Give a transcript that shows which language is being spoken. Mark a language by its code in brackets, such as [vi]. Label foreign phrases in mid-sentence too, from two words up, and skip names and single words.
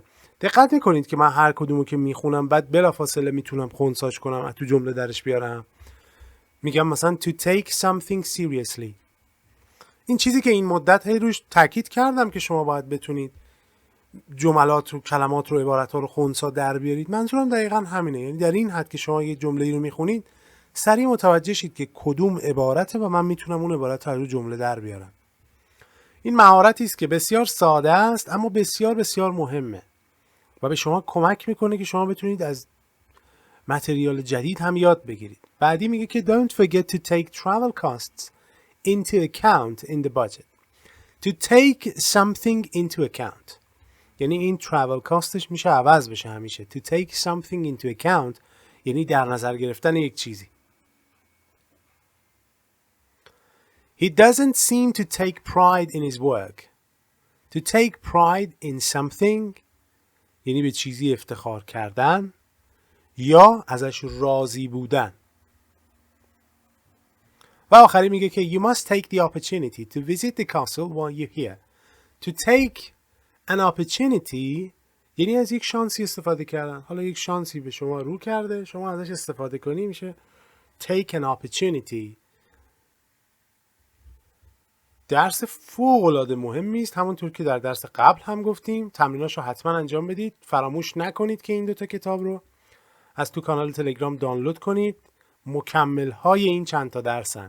[fa] دقت میکنید که من هر کدومو که میخونم بعد بلافاصله میتونم خنثیش کنم از تو جمله درش بیارم. میگم مثلا [en] to take something seriously. [fa] این چیزی که این مدت هی روش تاکید کردم که شما باید بتونید جملات رو، کلمات رو، عبارت ها رو خنثی در بیارید. منظورم دقیقاً همینه. یعنی در این حد که شما یه جمله رو میخونید سریع متوجه شید که کدوم عبارته و من میتونم اون عبارت رو جمله در بیارم. این مهارتی است که بسیار ساده است اما بسیار بسیار مهمه و به شما کمک میکنه که شما بتونید از متریال جدید هم یاد بگیرید. بعدی میگه که [en] don't forget to take travel costs into account in the budget. To take something into account [fa] یعنی این [en] travel costش [fa] میشه عوض بشه همیشه. [en] To take something into account [fa] یعنی در نظر گرفتن یک چیزی. [en] He doesn't seem to take pride in his work. To take pride in something [fa] یعنی به چیزی افتخار کردن یا ازش راضی بودن. و آخری میگه که [en] you must take the opportunity to visit the castle while you're here. To take an opportunity [fa] یعنی از یک شانسی استفاده کردن. حالا یک شانسی به شما رو کرده، شما ازش استفاده کنی میشه [en] take an opportunity. [fa] درس فوق‌العاده مهمی است. همونطور که در درس قبل هم گفتیم تمریناشو حتما انجام بدید. فراموش نکنید که این دوتا کتاب رو از تو کانال تلگرام دانلود کنید. مکمل های این چند تا درسن.